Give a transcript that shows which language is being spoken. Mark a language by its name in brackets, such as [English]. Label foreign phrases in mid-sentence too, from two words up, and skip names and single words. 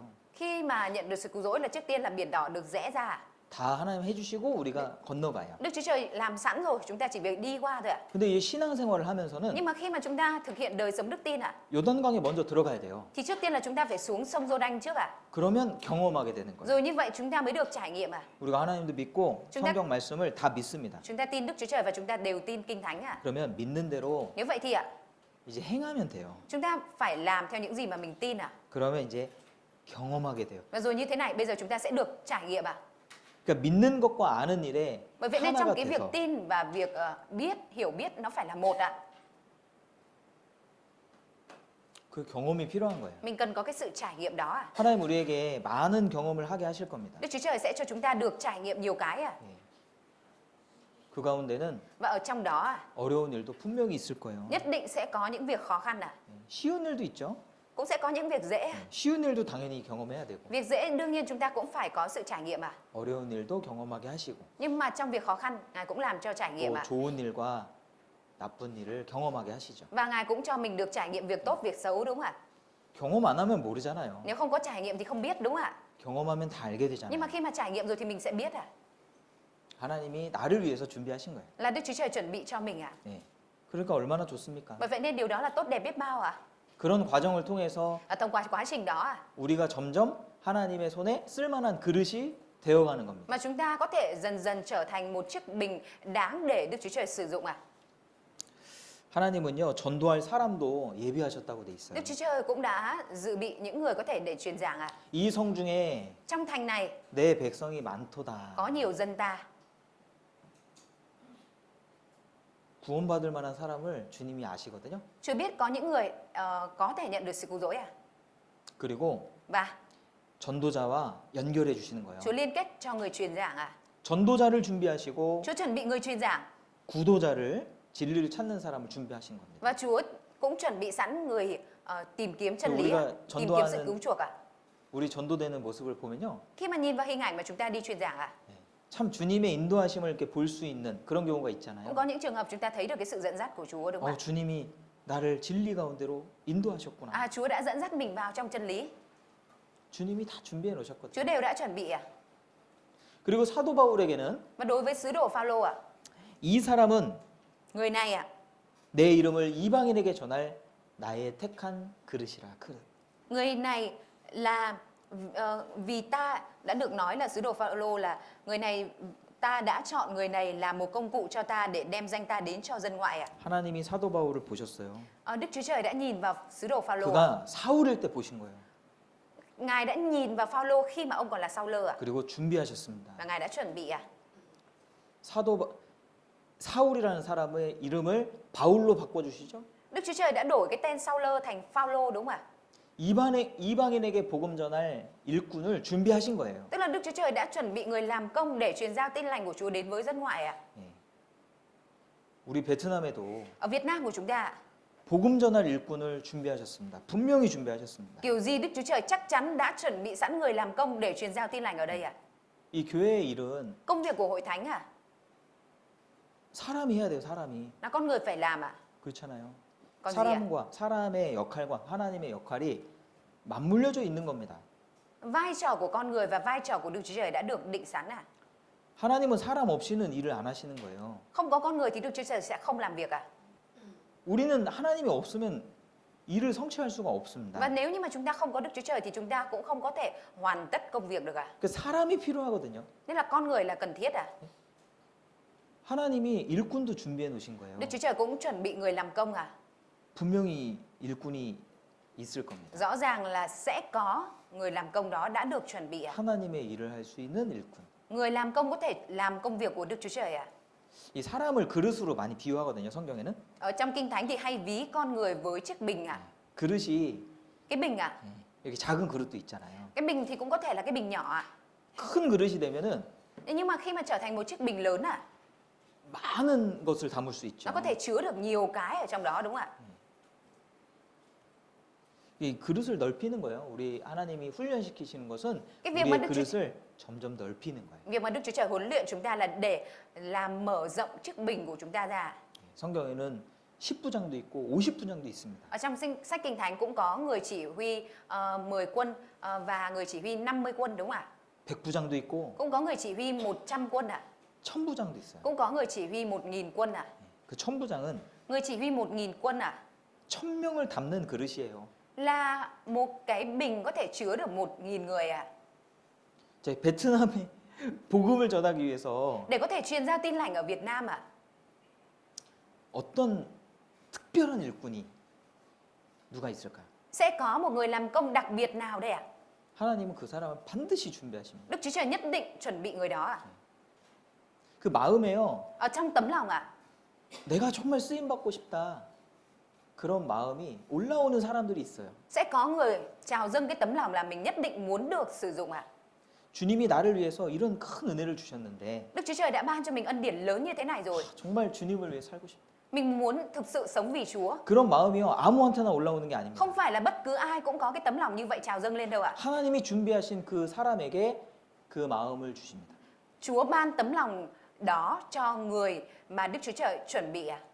[Vietnamese] Khi mà nhận được sự cứu rỗi là trước tiên là biển đỏ được rẽ ra ạ. [Korean] 다 하나님 해주시고 우리가 건너가요. [Vietnamese] Đức Chúa Trời làm sẵn rồi, chúng ta chỉ việc đi qua thôi ạ. [Korean] 근데 이 신앙생활을 하면서는 [Vietnamese] Nhưng mà khi mà chúng ta thực hiện đời sống đức tin ạ, [Korean] 요단강에 먼저 들어가야 돼요. [Vietnamese] thì trước tiên là chúng ta phải xuống sông Giô-đanh trước ạ. [Korean] 그러면 경험하게 되는 거예요. [Vietnamese] Rồi như vậy chúng ta mới được trải nghiệm ạ. [Korean] 우리가 하나님도 믿고 [Vietnamese] chúng ta- [Korean] 성경 말씀을 다 믿습니다. [Vietnamese] Chúng ta tin Đức Chúa Trời và chúng ta đều tin Kinh Thánh ạ. [Korean] 그러면 믿는 대로 [Vietnamese] Nếu vậy thì ạ, [Korean] 이제 행하면 돼요. [Vietnamese] chúng ta phải làm theo những gì mà mình tin ạ. [Korean] 그러면 이제 경험하게 돼요. [Vietnamese] Và rồi như thế này, bây giờ chúng ta sẽ được trải nghiệm ạ. [Korean] 그러니까 믿는 것과 아는 일에 [Vietnamese] Bởi vậy nên [Korean] 하나가 [Vietnamese] trong cái việc [Korean] 돼서 [Vietnamese] tin và việc biết, hiểu biết nó phải là một ạ. [Korean] 그 경험이 필요한 거예요. [Vietnamese] Mình cần có cái sự trải nghiệm đó ạ. [Korean] 하나님 우리에게 많은 경험을 하게 하실 겁니다. [Vietnamese] Đức Chúa Trời sẽ cho chúng ta được trải nghiệm nhiều cái ạ. [Korean] 예. 그 가운데는 [Vietnamese] Và ở trong đó ạ, [Korean] 어려운 일도 분명히 있을 거예요. [Vietnamese] nhất định sẽ có những việc khó khăn ạ. [Korean] 예. 쉬운 일도 있죠. [Vietnamese] Cũng sẽ có những việc dễ ạ. [Korean] 쉬운 일도 당연히 경험해야 되고 [Vietnamese] Việc dễ đương nhiên chúng ta cũng phải có sự trải nghiệm ạ. [Korean] 어려운 일도 경험하게 하시고 [Vietnamese] Nhưng mà trong việc khó khăn, Ngài cũng làm cho trải nghiệm [Korean] 또 [Vietnamese] ạ. [Korean] 좋은 일과 나쁜 일을 경험하게 하시죠. [Vietnamese] Và Ngài cũng cho mình được trải nghiệm việc tốt, việc xấu đúng không ạ? [Korean] 경험 안 하면 모르잖아요. [Vietnamese] Nếu không có trải nghiệm thì không biết đúng không ạ? [Korean] 경험하면 다 알게 [Vietnamese] Nhưng mà [Korean] 되잖아요. [Vietnamese] khi mà trải nghiệm rồi thì mình sẽ biết ạ. [Korean] 하나님이 나를 위해서 준비하신 거예요. [Vietnamese] Là Đức Chúa Trời chuẩn bị cho mình ạ. [Korean] 예. 그러니까 얼마나 좋습니까? [Vietnamese] Bởi vậy nên điều đó là tốt đẹp biết bao ạ. [Korean] 그런 과정을 통해서 [Vietnamese] Thông qua quá trình đó ạ, [Korean] 우리가 점점 하나님의 손에 쓸만한 그릇이 되어가는 겁니다. [Vietnamese] mà chúng ta có thể dần dần trở thành một chiếc bình đáng để Đức Chúa Trời sử dụng ạ. [Korean] 하나님은요 전도할 사람도 예비하셨다고 돼 있어요. [Vietnamese] Đức Chúa Trời cũng đã dự bị những người có thể để truyền giảng ạ. [Korean] 이 성 중에 [Vietnamese] Trong thành này [Korean] 내 백성이 많도다. [Vietnamese] có nhiều dân ta. [Korean] 구원받을 만한 사람을 주님이 아시거든요. [Vietnamese] Chúa biết có những người có thể nhận được sự cứu rỗi ạ. [Korean] 그리고 [Vietnamese] Và [Korean] 전도자와 연결해 주시는 거예요. [Vietnamese] Chúa liên kết cho người truyền giảng ạ. [Korean] 전도자를 준비하시고 [Vietnamese] Chúa chuẩn bị người truyền giảng [Korean] 구도자를 진리를 찾는 사람을 준비하신 겁니다. [Vietnamese] và Chúa cũng chuẩn bị sẵn người tìm kiếm chân lý, [Korean] 우리가 [Vietnamese] ạ, tìm kiếm sự [Korean] 전도하는- [Vietnamese] cứu chuộc ạ. [Korean] 우리 전도되는 모습을 보면요. [Vietnamese] Khi mà nhìn vào hình ảnh mà chúng ta đi truyền giảng ạ, [Korean] 참 주님의 인도하심을 이렇게 볼 수 있는 그런 경우가 있잖아요. [Vietnamese] cũng có những trường hợp chúng ta thấy được cái sự dẫn dắt của Chúa đúng không ạ? [Korean] 주님이 나를 진리 가운데로 인도하셨구나. [Vietnamese] Chúa đã dẫn dắt mình vào trong chân lý. [Korean] 주님이 다 준비해 놓으셨거든요. [Vietnamese] Chúa đều đã chuẩn bị ạ. [Korean] 그리고 사도 바울에게는 [Vietnamese] Và đối với sứ đồ Phaolô ạ, [Korean] 이 사람은 [Vietnamese] người này ạ, [Korean] 내 이름을 이방인에게 전할 나의 택한 그릇이라. 그릇. [Vietnamese] người này là vì ta đã được nói là sứ đồ Phaolô là người này, ta đã chọn người này là một công cụ cho ta để đem danh ta đến cho dân ngoại ạ. [Korean] 하나님이 사도 바울을 보셨어요. [Vietnamese] Đức Chúa Trời đã nhìn vào sứ đồ Phaolô ạ. [Korean] 그가 사울일 때 보신 거예요. [Vietnamese] Ngài đã nhìn vào Phaolô khi mà ông còn là Saul ạ. [Korean] 그리고 준비하셨습니다. [Vietnamese] Và Ngài đã chuẩn bị ạ. [Korean] 사울이라는 사람의 이름을 바울로 바꿔 주시죠. [Vietnamese] Đức Chúa Trời đã đổi cái tên Saul thành Phaolô đúng không ạ? [Korean] 이방인에게 복음 전할 일꾼을 준비하신 거예요. [Vietnamese] Tức là Đức Chúa Trời đã chuẩn bị người làm công để truyền giao tin lành của Chúa đến với dân ngoại ạ. [Korean] 예. 우리 베트남에도 [Vietnamese] Ở Việt Nam của chúng ta ạ, [Korean] 복음 전할 일꾼을 준비하셨습니다. 분명히 준비하셨습니다. [Vietnamese] kiểu gì Đức Chúa Trời chắc chắn đã chuẩn bị sẵn người làm công để truyền giao tin lành ở đây ạ. [Korean] 이 교회의 일은 [Vietnamese] Công việc của hội thánh ạ, [Korean] 사람이 해야 돼요. 사람이. [Vietnamese] là con người phải làm ạ. [Korean] 그렇잖아요. [Vietnamese] Còn gì ạ? [Korean] 사람의 역할과 하나님의 역할이 맞물려져 있는 겁니다. [Vietnamese] Vai trò của con người và vai trò của Đức Chúa Trời đã được định sẵn ạ. [Korean] 하나님은 사람 없이는 일을 안 하시는 거예요. [Vietnamese] Không có con người thì Đức Chúa Trời sẽ không làm việc ạ. [Korean] 우리는 하나님이 없으면 일을 성취할 수가 없습니다. [Vietnamese] Và nếu như mà chúng ta không có Đức Chúa Trời thì chúng ta cũng không có thể hoàn tất công việc được ạ. [Korean] 그 사람이 필요하거든요. [Vietnamese] Nên là con người là cần thiết ạ. [Korean] 하나님이 일꾼도 준비해 놓으신 거예요. [Vietnamese] Đức Chúa Trời cũng chuẩn bị người làm công à? [Korean] 분명히 일꾼이 있을 겁니다. [Vietnamese] Rõ ràng là sẽ có người làm công đó đã được chuẩn bị à? [Korean] 하나님의 일을 할 수 있는 일꾼. [Vietnamese] Người làm công có thể làm công việc của Đức Chúa Trời à? [Korean] 이 사람을 그릇으로 많이 비유하거든요, 성경에는. [Vietnamese] Ở trong Kinh Thánh thì hay ví con người với chiếc bình à? [Korean] 그릇이 [Vietnamese] Cái bình à? [Korean] 이렇게 작은 그릇도 있잖아요. [Vietnamese] Cái bình thì cũng có thể là cái bình nhỏ à? [Korean] 큰 그릇이 되면은 [Vietnamese] Thế nhưng mà khi mà trở thành một chiếc bình lớn à? [Korean] 많은 것을 담을 수 있죠. [Vietnamese] Nó có thể chứa được nhiều cái ở trong đó đúng không ạ? [Korean] 이 그릇을 넓히는 거예요. 우리 하나님이 훈련시키시는 것은 [Vietnamese] Cái việc mà [Korean] 우리의 [Vietnamese] Đức Chúa [Korean] 그릇을 점점 넓히는 거예요. [Vietnamese] Việc mà Đức Chúa Trời huấn luyện chúng ta là để làm mở rộng chiếc bình của chúng ta ra. [Korean] 성경에는 10부장도 있고 50부장도 있습니다. [Vietnamese] Ở trong sách Kinh Thánh cũng có người chỉ huy 10 quân và người chỉ huy 50 quân đúng không ạ? [Korean] 100부장도 있고 [Vietnamese] Cũng có người chỉ huy 100 quân ạ. [Korean] 1000부장도 있어요. [Vietnamese] Cũng có người chỉ huy 1000 quân ạ. [Korean] 그 1000부장은 [Vietnamese] Người chỉ huy 1000 quân ạ. [Korean] 1000명을 담는 그릇이에요. [Vietnamese] Là một cái bình có thể chứa được 1000 người ạ. [Korean] 제 베트남에 복음을 전하기 위해서 [Vietnamese] Để có thể truyền giao tin lành ở Việt Nam ạ. [Korean] 어떤 특별한 일꾼이 누가 있을까요? [Vietnamese] Sẽ có một người làm công đặc biệt nào đây ạ? [Korean] 하나님은 그 사람을 반드시 준비하십니다. [Vietnamese] Đức Chúa Trời nhất định chuẩn bị người đó ạ. [Korean] 그 마음에요. [Vietnamese] Ở trong tấm lòng ạ. [Korean] 내가 정말 쓰임 받고 싶다. 그런 마음이 올라오는 사람들이 있어요. [Vietnamese] Sẽ có người trào dâng cái tấm lòng là mình nhất định muốn được sử dụng ạ. [Korean] 주님이 나를 위해서 이런 큰 은혜를 주셨는데 [Vietnamese] Đức Chúa Trời đã ban cho mình ân điển lớn như thế này rồi. [Korean] 정말 주님을 위해 살고 싶다. [Vietnamese] Mình muốn thực sự sống vì Chúa. [Korean] 그런 마음이요. 아무한테나 올라오는 게 아닙니다. [Vietnamese] Không phải là bất cứ ai cũng có cái tấm lòng như vậy trào dâng lên đâu ạ. [Korean] 하나님이 준비하신 그 사람에게 그 마음을 주십니다. [Vietnamese] Chúa ban tấm lòng đó cho người mà Đức Chúa Trời chuẩn bị ạ.